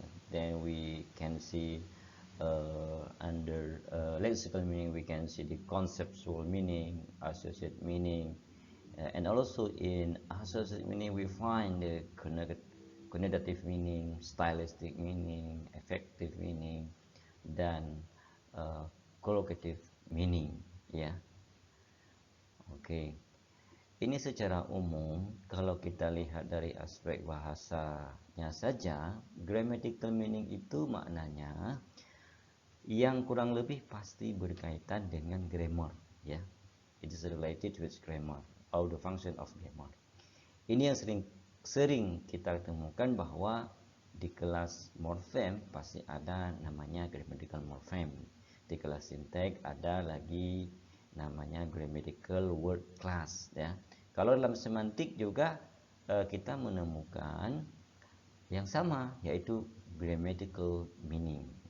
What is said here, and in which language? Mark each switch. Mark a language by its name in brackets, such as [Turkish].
[English] Then we can see under lexical meaning we can see the conceptual meaning, associate meaning, and also in associate meaning we find the connotative meaning, stylistic meaning, effective meaning, dan collocative meaning, ya. [Indonesian] Oke. Ini secara umum kalau kita lihat dari aspek bahasanya saja, grammatical meaning itu maknanya yang kurang lebih pasti berkaitan dengan grammar, ya. [English] It is related with grammar or the function of grammar. [Indonesian] Ini yang sering kita temukan bahwa di kelas morfem pasti ada namanya grammatical morphem. Di kelas syntax ada lagi namanya grammatical word class, ya. Kalau dalam semantik juga kita menemukan yang sama, yaitu grammatical meaning.